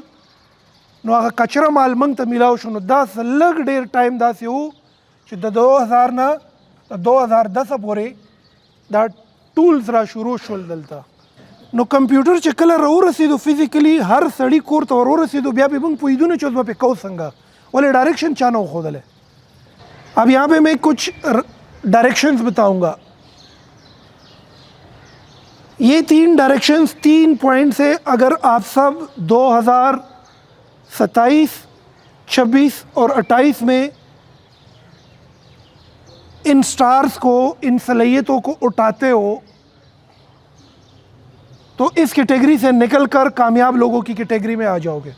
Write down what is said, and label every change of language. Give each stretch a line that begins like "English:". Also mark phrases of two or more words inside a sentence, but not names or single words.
Pashto: نو هغه کچره مال موږ ته میلاو شو. نو داسې لږ ډېر ټایم داسې و چې د 2000 نه 2010 پورې دا ټولز را شروع شول دلته. نو کمپیوټر چې کله راورسېدو فزیکلی هر سړي کور ته ورورسېدو، بیا به موږ پوهېدو نه چې اوس به پې کوو څنګه، ولې ڈائریکشن چا نه وښودلی.
Urdu: اب یہاں پہ میں کچھ ڈائریکشنز بتاؤں گا. یہ 3 ڈائریکشنز 3 پوائنٹس ہے. اگر آپ سب 2027، 26 اور 28 میں ان سٹارز کو، ان صلاحیتوں کو اٹھاتے ہو تو اس کیٹیگری سے نکل کر کامیاب لوگوں کی کیٹیگری میں آ جاؤ گے.